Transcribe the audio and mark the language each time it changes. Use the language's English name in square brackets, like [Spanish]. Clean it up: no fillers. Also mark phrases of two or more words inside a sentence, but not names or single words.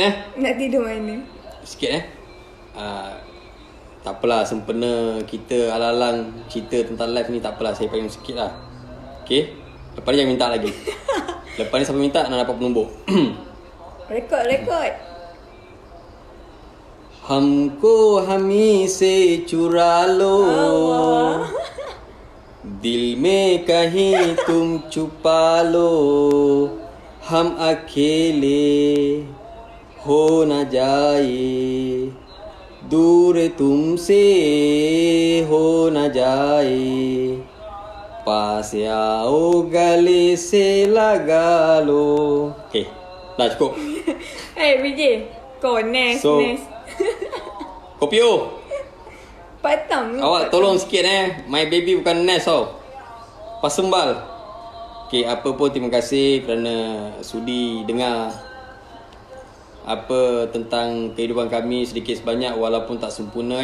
[Malay] Nak tidur mana? Sikit tak apalah, sempena kita alang-alang cerita tentang live ni, tak apalah, saya payung sikit lah. Okay, lepas ni jangan minta lagi. Lepas ni siapa minta nak dapat penumbuk. Rekod. [Hindi] हमको हमी से चुरा लो, दिल में कहीं तुम छुपा लो, हम अकेले हो न जाए, दूर तुमसे हो न जाए, पास आओ गले से लगा लो. [Malay] Okay, dah cukup. BJ, kau Nes. Kopio, Patang. awak tolong sikit [English] My baby [Malay] bukan Nes tau, Pasembal. Okay, apa pun terima kasih kerana sudi dengar apa tentang kehidupan kami sedikit sebanyak, walaupun tak sempurna.